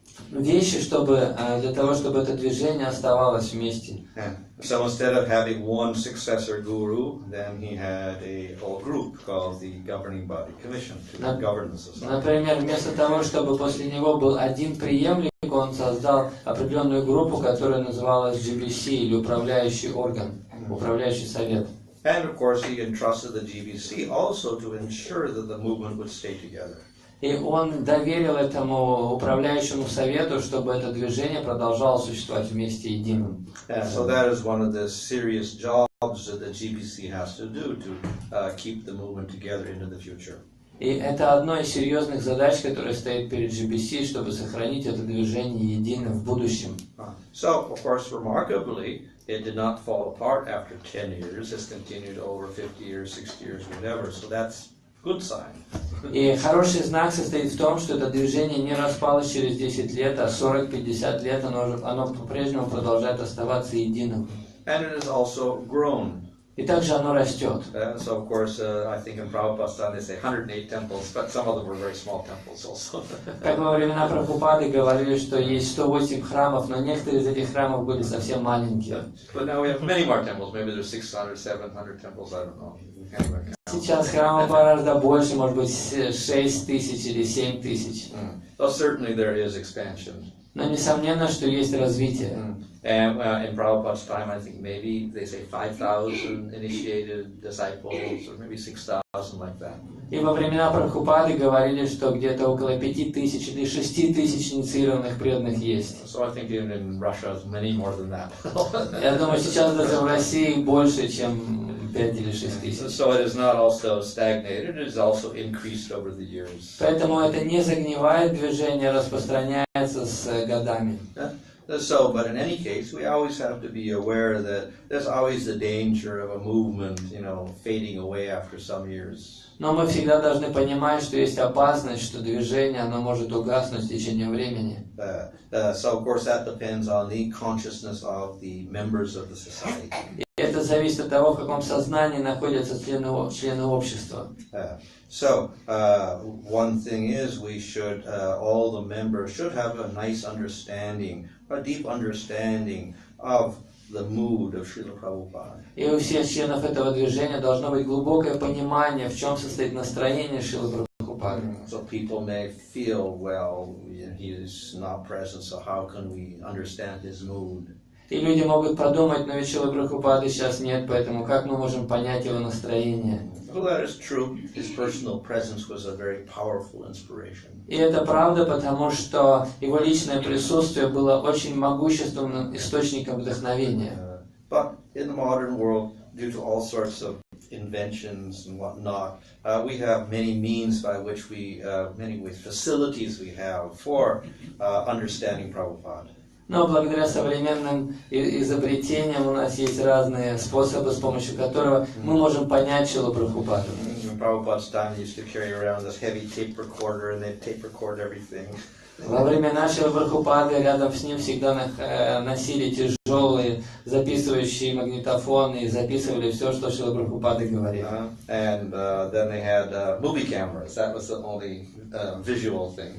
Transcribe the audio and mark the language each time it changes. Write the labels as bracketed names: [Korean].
[Russian] вещи, чтобы, для того, чтобы это движение оставалось вместе. [English] So instead of having one successor guru, then he had a whole group called the governing body commission to govern the society. [Russian] Например, вместо того, чтобы после него был один преемник, он создал определенную группу, которая называлась GBC, или управляющий орган, управляющий совет. [English] And of course, he entrusted the GBC also to ensure that the movement would stay together. [Russian] И он доверил этому управляющему совету, чтобы это движение продолжало существовать вместе единым. [English] So that is one of the serious jobs that the GBC has to do to keep the movement together into the future. [Russian] И это одно из серьезных задач, которая стоит перед GBC, чтобы сохранить это движение единым в будущем. [English] So, of course, remarkably, it did not fall apart after 10 years. It's continued over 50 years, 60 years, whatever. So that's good sign. [Russian] И хороший знак состоит в том, что это движение не распалось через 10 лет, а 40-50 лет оно по-прежнему продолжает оставаться единым. [English] And it has also grown. [Russian] И также оно растет. [English] So, of course, I think in Prabhupada's time they say 108 temples, but some of them were very small temples also. [Russian] Как во времена Прабхупады говорили, что есть 108 храмов, но некоторые из этих храмов были совсем маленькие. [English] But now we have many more temples. Maybe there's 600, 700 temples. I don't know. [Russian] Сейчас храмов гораздо больше, может быть 6 тысяч или 7 тысяч. [English] Well, certainly there is expansion. [Russian] Но несомненно, что есть развитие. [English] And in Prabhupada's time, I think maybe they say 5,000 initiated disciples, or maybe 6,000, like that. [Russian] И во времена Прабхупады говорили, что где-то около 5000 или 6000 инициированных преданных есть. [English] So I think even in Russia, it's many more than that. [Russian] Я думаю, сейчас даже в России больше, чем 5 или 6 тысяч. [English] So it is not also stagnated; it is also increased over the years. [Russian] Поэтому это не загнивает движение, распространяется с годами. [English] So, but in any case, we always have to be aware that there's always the danger of a movement, fading away after some years. [Russian] Но мы всегда должны понимать, что есть опасность, что движение, оно может угаснуть в течение времени. [English] So, of course, that depends on the consciousness of the members of the society. [Russian] И это зависит от того, в каком сознании находятся члены общества. [English] So, one thing is we should, all the members should have a nice understanding, a deep understanding of the mood of Srila Prabhupada. [Russian] И у всех членов этого движения должно быть глубокое понимание, в чем состоит настроение Шрилы Прабхупады. [English] So people may feel, well, he is not present, so how can we understand his mood? [Russian] И люди могут подумать, но ведь Шрилы Прабхупады сейчас нет, поэтому как мы можем понять его настроение? [English] Well, that is true. His personal presence was a very powerful inspiration. [Russian] И это правда, потому что его личное присутствие было очень могущественным источником вдохновения. [English] But in the modern world, due to all sorts of inventions and whatnot, we have many means by which we, many facilities we have for understanding Prabhupada. [Russian] Но благодаря современным изобретениям у нас есть разные способы, с помощью которого мы можем понять Шрилу Прабхупаду. [English] In Prabhupada's time, they used to carry around this heavy tape recorder, and they'd tape record everything. [Russian] Во времена Шрилы Прабхупады рядом с ним всегда носили тяжелые записывающие магнитофоны и записывали все, что Шрила Прабхупада говорил. [English] And then they had movie cameras. That was the only visual thing.